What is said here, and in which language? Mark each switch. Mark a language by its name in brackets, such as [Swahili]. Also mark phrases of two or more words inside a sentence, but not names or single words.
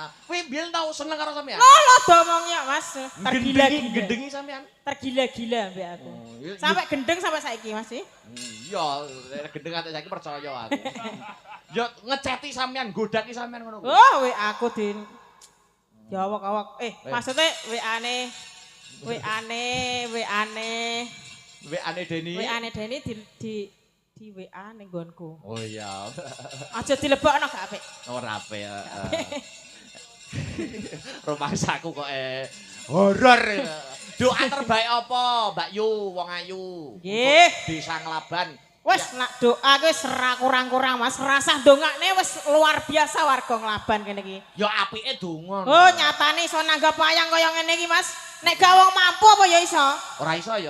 [Javanese] Kuwi biyen tau seneng karo sampean? Lolo domongnya, Mas. Tergila-gila. Gendengi sampean. Tergila-gila mbek aku. Sampai gendeng sampai saiki, Mas. Iya, gendeng ate saiki percaya aku. Yo ngeceti sampean, godaki sampean ngono kuwi. Oh, aku di diawak-awak. Maksudnya WA-ne WA-ne Deni. WA-ne Deni di WA ning nggonku. Oh iya. Aja dilebokno gak apik. Ora apik. Rumah saku kok horor. [Indonesian] Doa terbaik apa, [Javanese] Mbak Yu, wong ayu? Nggih. Desa Nglaban. Wes nak doa ki wis ora kurang-kurang Mas. Rasah dongakne wis [Indonesian] luar biasa [Javanese] warga Nglaban kene iki. Ya apike donga. Oh, nyatane iso nanggap wayang kaya ngene iki, Mas. Nek gak wong mampu apa ya iso? Ora iso ya?